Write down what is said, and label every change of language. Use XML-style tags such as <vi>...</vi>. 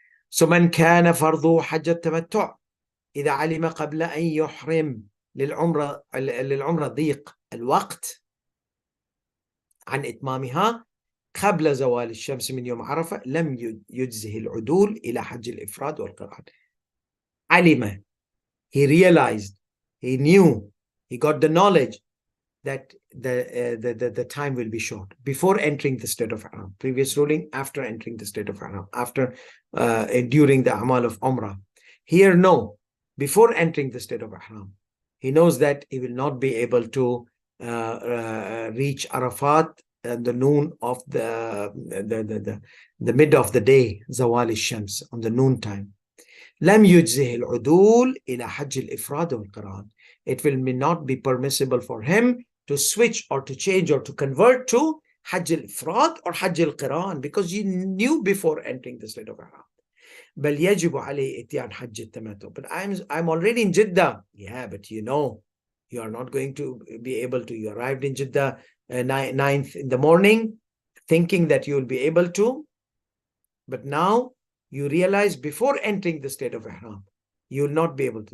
<ar>So man kana fardu hajj التمتع إذا علم قبل أن يحرم للعمرة ضيق الوقت عن إتمامها قبل زوال الشمس من يوم عرفة لم يجزه العدول إلى حج الإفراد والقران. علم,</ar> <en>he realized, he knew, he got the knowledge that the time will be short before entering the state of Ihram. Previous ruling, after entering the state of Ihram, after during the Amal of Umrah. Here, no, before entering the state of Ihram, he knows that he will not be able to reach Arafat at the noon of the mid of the day, Zawal al-Shams, on the noon time.</en> <ar>لم يجزه العدول إلى حج الإفراد والقران.</ar> <en>It will not be permissible for him to switch or to change or to convert to Hajj al-Ifrad or Hajj al-Qiran because you knew before entering the state of Ihram.</en> <ar>بل يجب عليه إتيان حج التمتع.</ar> <en>But I'm already in Jeddah. Yeah, but you know, you are not going to be able to. You arrived in Jeddah 9th in the morning, thinking that you will be able to. But now you realize before entering the state of Ihram, you will not be able to.</en>